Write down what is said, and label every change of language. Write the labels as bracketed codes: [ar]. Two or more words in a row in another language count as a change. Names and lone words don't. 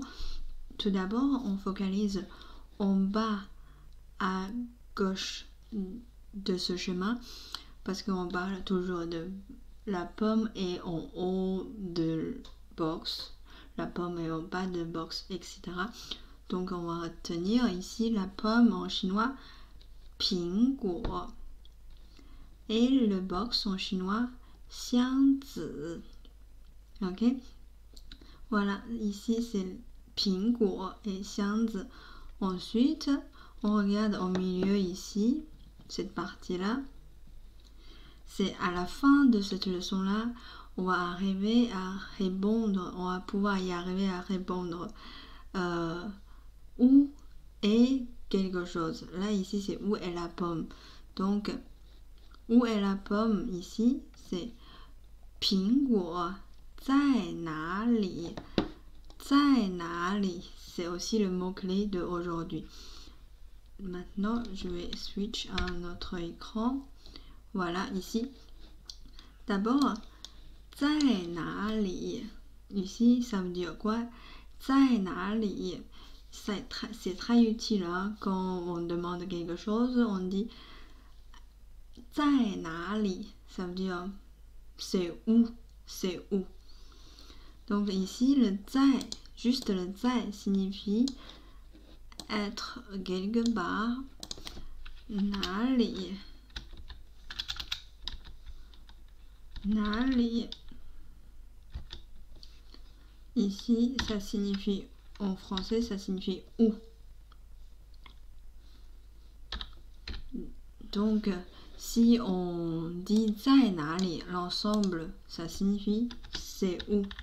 [fr] Tout d'abord, on focalise en bas à gauche de ce chemin parce qu'on parle toujours de la pomme est en haut de box, la pomme est en bas de box, etc. Donc on va retenir ici la pomme en chinois 苹果 et le box en chinois 箱子. Ok, voilà, ici c'est 苹果 et 箱子. Ensuite, on regarde au milieu ici, cette partie-là. C'est à la fin de cette leçon-là, on va arriver à répondre, on va pouvoir y arriver à répondre où est quelque chose. Là, ici, c'est où est la pomme. Donc, où est la pomme ici, c'est [zh] 苹果在哪里? 在哪里? [fr] C'est aussi le mot-clé d'aujourd'hui. Maintenant, je vais switch à un autre écran. Voilà, ici. D'abord, [zh] 在哪里? [fr] Ici, ça veut dire quoi? [zh] 在哪里? [fr] C'est très utile hein? Quand on demande quelque chose, on dit [zh] 在哪里? [fr] Ça veut dire c'est où? C'est où? Donc ici, le 在, juste le 在 signifie être quelque part. [zh] 哪里? 哪里? [fr] Ici, ça signifie, en français, ça signifie où. Donc, si on dit [zh] 在哪里, [fr] l'ensemble, ça signifie c'est où.